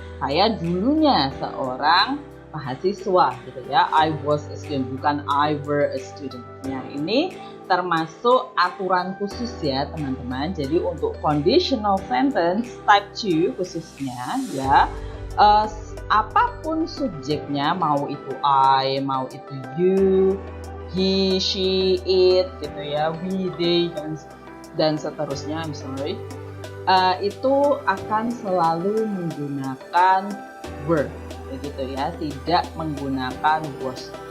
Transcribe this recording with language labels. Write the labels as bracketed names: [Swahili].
[Indonesian] Saya dulunya seorang mahasiswa gitu ya. [English] I was a student, bukan I were a student. [Indonesian] Nah, ini termasuk aturan khusus ya teman-teman. Jadi untuk conditional sentence type 2 khususnya ya, apapun subjeknya, mau itu I, mau itu you, he, she, it gitu ya, we, they dan seterusnya, itu akan selalu menggunakan were begitu ya, tidak menggunakan was.